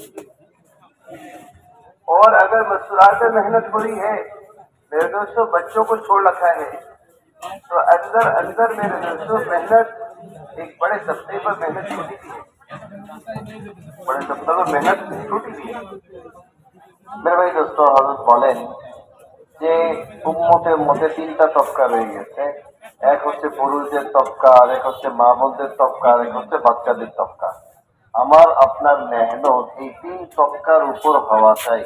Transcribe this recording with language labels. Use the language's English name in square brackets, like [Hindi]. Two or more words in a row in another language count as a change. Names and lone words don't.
[Urdu] اور اگر مستورات میں محنت ہو رہی ہے، میرے دوستوں بچوں کو چھوڑ رکھا ہے، تو اندر اندر میرے دوستوں محنت ایک بڑے طبقے پر محنت چھوٹی بھی ہے، بڑے طبقے پر محنت چھوٹی بھی ہے۔ میرے بھائی دوست, [Bangla] হযরত বলেন যে উম্মতের মধ্যে 3টা তবকা রয়ে গেছে। এক হচ্ছে পুরুষদের তবকা, আর এক হচ্ছে মা বোনদের তবকা, আর এক হচ্ছে বাচ্চাদের তবকা। আমার আপনার মেহনত এই 3 তবকার উপর হওয়া চাই।